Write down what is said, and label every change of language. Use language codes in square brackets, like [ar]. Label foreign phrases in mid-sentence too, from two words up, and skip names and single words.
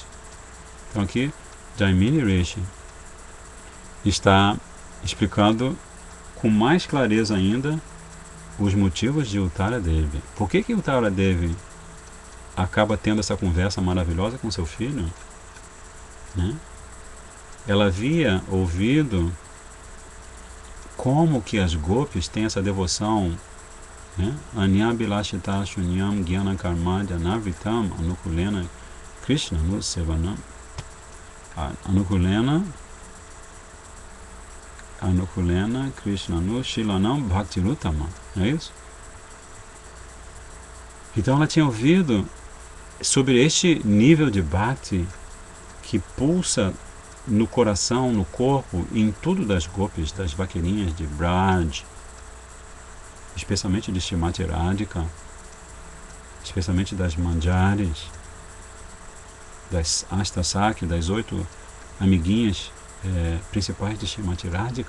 [pt] Então aqui Jaimini Rishi está explicando com mais clareza ainda os motivos de Uttara Devi. Por que Uttara Devi acaba tendo essa conversa maravilhosa com seu filho? Né? Ela havia ouvido como que as gopis têm essa devoção, né? [sa] Anyabilashita Shunyam Gyana Karmadya Navitam Anukulena Krishna no Sevanam. Anukulena Krishna no Shilanam Bhaktirutama. [pt] Não é isso? Então ela tinha ouvido sobre este nível de Bhakti que pulsa no coração, no corpo, em tudo das gopis, das vaqueirinhas de Braj, especialmente de Srimati Radhika, especialmente das Manjaris, das Astasakhi, das 8 amiguinhas principais de Srimati Radhika.